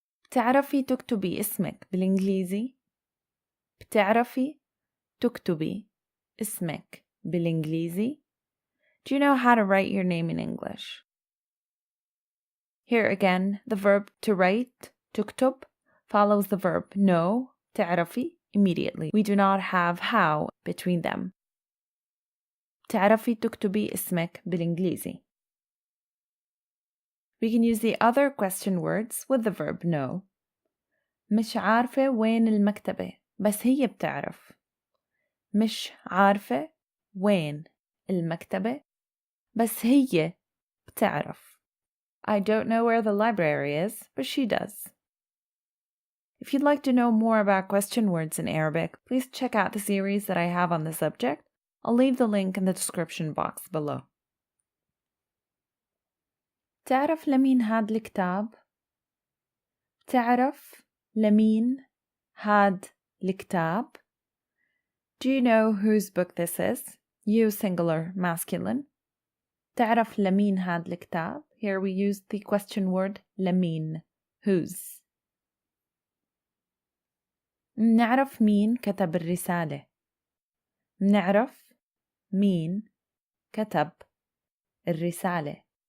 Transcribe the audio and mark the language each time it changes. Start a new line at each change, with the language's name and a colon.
Arabic: بتعرفي تكتبي اسمك بالإنجليزي؟ بتعرفي تكتبي اسمك بالإنجليزي?
English: Do you know how to write your name in English? Here again, the verb to write, تكتب, follows the verb know, تعرفي, immediately. We do not have how between them.
Arabic: تعرفي تكتبي اسمك بالإنجليزي.
English: We can use the other question words with the verb know.
Arabic: مش عارفة وين المكتبة بس هي بتعرف. مش عارفة وين المكتبة بس هي بتعرف.
English: I don't know where the library is, but she does. If you'd like to know more about question words in Arabic, please check out the series that I have on the subject. I'll leave the link in the description box below.
Arabic: تعرف لمين هاد الكتاب؟ تعرف لمين هاد الكتاب?
English: Do you know whose book this is? You singular masculine.
Arabic: تعرف لمين هاد الكتاب?
English: Here we use the question word لمين. Whose.
Arabic: نعرف مين كتب الرسالة. نعرف مين كتب الرسالة.